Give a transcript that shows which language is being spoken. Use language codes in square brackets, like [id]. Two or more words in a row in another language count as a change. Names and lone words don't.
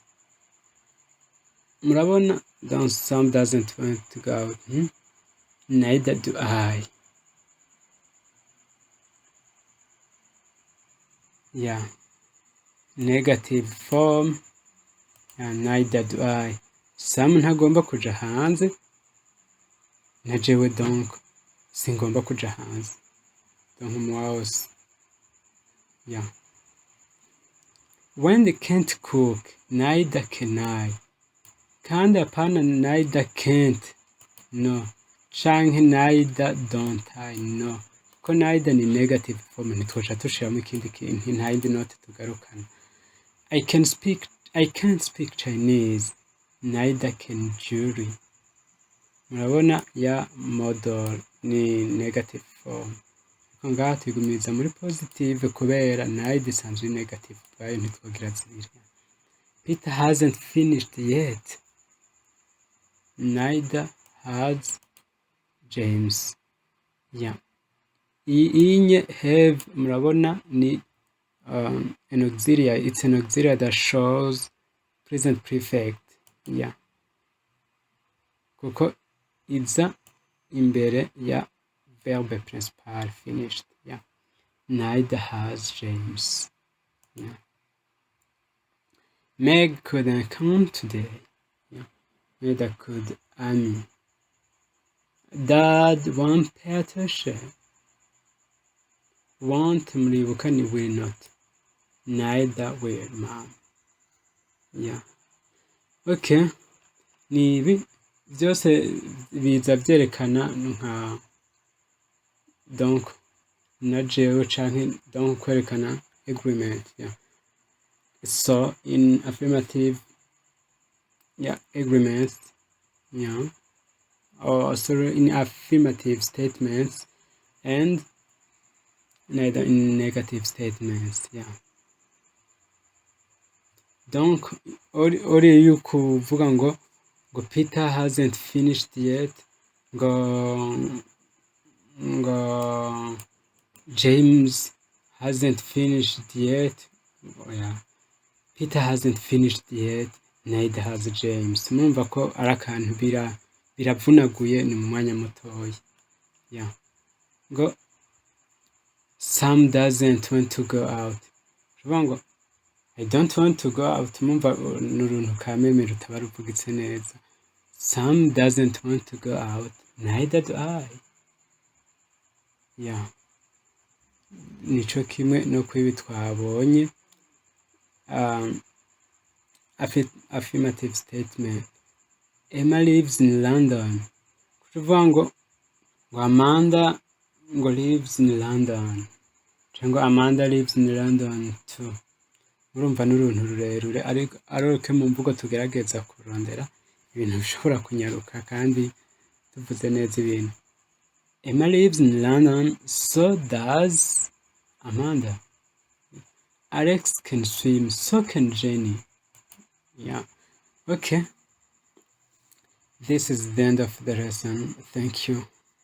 [en] Murabona, Sam doesn't want to go out. Neither do I. Negative form. Neither do I. [rn] Sam ntagomba kuja hanze. Na jewe donc singomba kuja hanze. Donc mwose. [en] When they can't cook, neither can I. [rn] Kandi hapana [en] neither can't. No. Canke neither don't I. No. [rn] Ko neither ni [en] negative form [rn] ntitwoca tushiramo ikindi kintu nta yindi note tugarukana. [en] I can't speak Chinese. Neither can Julie. [rn] Murabona model ni [en] negative form. [rn] Ngaha tuyigumiza muri positive kubera neither isanzwe negative twayo ntitwogira zibiri. [en] Peter hasn't finished yet. Neither has James. [rn] Inye have murabona ni [en] an auxiliary. It's an auxiliary that shows present perfect, yeah, [rn] kuko iza imbere ya [fr] verbe principal [rn] finished, yeah. [en] Neither has James, yeah. Meg couldn't come today, yeah. Neither could Amy. Dad won't pay attention. [rn] Won't muribuka ni [en] will not. Neither will mom, yeah. [rn] Okay, ni ibi byose biza byerekana nka donc na jewe canke donc kwerekana [en] agreement, yeah. So in affirmative, yeah, agreements, yeah, or sorry, in affirmative statements and neither in negative statements, yeah. [rn] Donc uri yukuvuga ngo [en] Peter hasn't finished yet, ngo James hasn't finished yet, oh, yeah. Peter hasn't finished yet, neither has James. [rn] Mumva ko ari akantu biravunaguye ni mu mwanya mutoya, yeah. [en] Ngo Sam doesn't want to go out. [rn] Ruvuga ngo [en] I don't want to go out. [rn] Mumva n'uruntu kameme rutaba ruvugitse neza. [en] Sam doesn't want to go out, neither do I, yeah. [rn] Nico kimwe no kwibi twabonye [en] affirmative statement. Emma lives in London. [rn] Kuvuga ngo [en] Amanda ngo lives in London, cyangwa Amanda lives in London too. [rn] Urumva n'uruntu rurerure ariko mu mvugo tugerageza kurondera ibintu bishobora kunyaruka kandi tuvuze neza ibintu. [en] Emma lives in London, so does Amanda. Alex can swim, so can Jenny, yeah. Okay, this is the end of the lesson. Thank you.